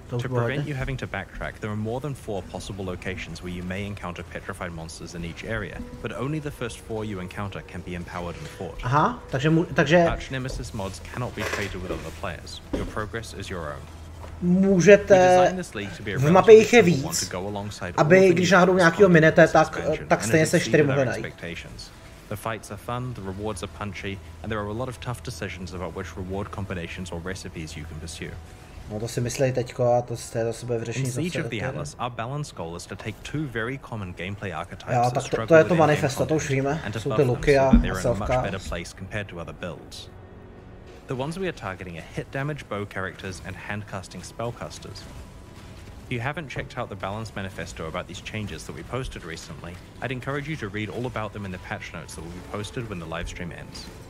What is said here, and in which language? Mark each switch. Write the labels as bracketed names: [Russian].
[English] To prevent you having to backtrack, there are more than 4 possible locations where you may encounter petrified monsters in each area, but only the first 4 you encounter can be empowered and fought. [Czech] Aha, takže [English] Archnemesis mods cannot be traded with other players. Your progress is your own. [Czech] můžete, v mapě jich je víc, aby když náhodou nějakýho minete, tak stejně se 4 mohli najít. [English] The fights are fun, the rewards are punchy, and there are a lot of tough decisions about which reward combinations or recipes you can pursue. [Czech] No to si myslej teďko a to zase bude vyřešení. [English] In Siege of the Atlas, our balance goal is to take 2 very common gameplay archetypes [Czech] jo, tak to je to manifesto, to už víme, jsou ty luky a selfka. [English] The ones we are targeting are hit damage bow characters and handcasting spellcasters. If you haven't checked out the balance manifesto about these changes that we posted recently, I'd encourage you to read all about them in the patch notes that will be posted when the livestream ends.